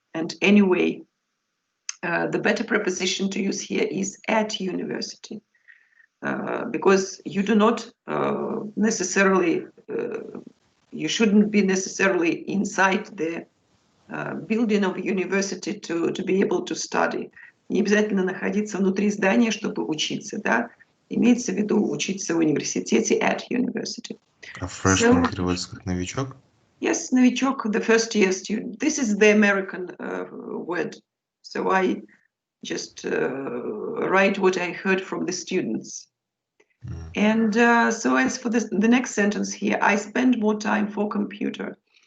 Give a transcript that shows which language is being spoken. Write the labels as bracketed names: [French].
[English] And anyway, the better preposition to use here is at university, because you do not necessarily, you shouldn't be necessarily inside the building of university to be able to study. [Russian] Не обязательно находиться внутри здания, чтобы учиться, да? Имеется в виду учиться в университете [English] at university. [Russian] А freshman переводится как новичок? [English] Yes, новичок, the first year student. This is the American word. So I just write what I heard from the students. And so as for the next sentence here, I spend more time for computer.